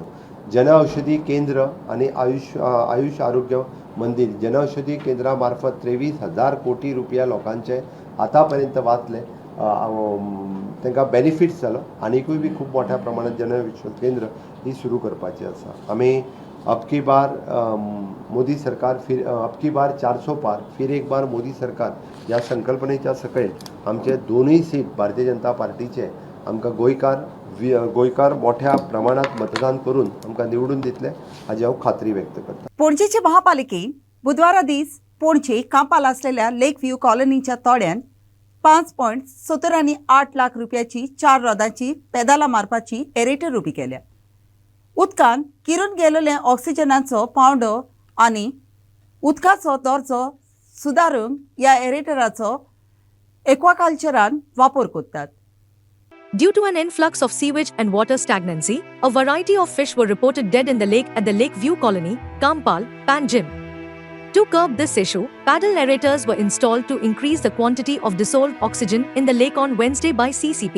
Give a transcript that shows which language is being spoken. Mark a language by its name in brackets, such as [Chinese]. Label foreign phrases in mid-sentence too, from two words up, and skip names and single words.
[Konkani] जनऔषधी केंद्र आणि आयुष आरोग्य मंदिर जनऔषधी केंद्रा मार्फत 23,000 कोटी रुपया लोकांचे आतापर्यंत वाचले, तांकां बेनिफिट्स जालो। आनीकूय बी खूब मोठ्या प्रमाणात जनऔषधी केंद्र ही सुरू करपाची आसा। आमी [Hindi] अब की बार मोदी सरकार अब की बार 400 पार फिर एक बार मोदी सरकार [Konkani] या संकल्पनेच्या सकयल आमचे दोनूय सीट भारतीय जनता पार्टीचे आमकां गोंयकार मोठ्या प्रमाणात मतदान करून आमकां निवडून दितले हाची हांव खात्री व्यक्त करता। पणजेचे महापालिकेन बुधवारा दीस पणजे कांपाल आसलेल्या लेक व्ह्यू कॉलनीच्या तोड्यान 5.78 लाख रुपयाची 4 रोदांची पेदालां मारपाची एरेटर उबी केल्या। उदकान किरून गेलेले ऑक्सिजनाचो पावंडो आनी उदकाचो दर्जो सुदारूंक ह्या एरेटराचो एक्वाकल्चरान वापर करतात। [English] Due to an influx of sewage and water stagnancy, a variety of fish were reported dead in the lake at the Lake View Colony, Kampal, Panjim. To curb this issue, paddle aerators were installed to increase the quantity of dissolved oxygen in the lake on Wednesday by CCP.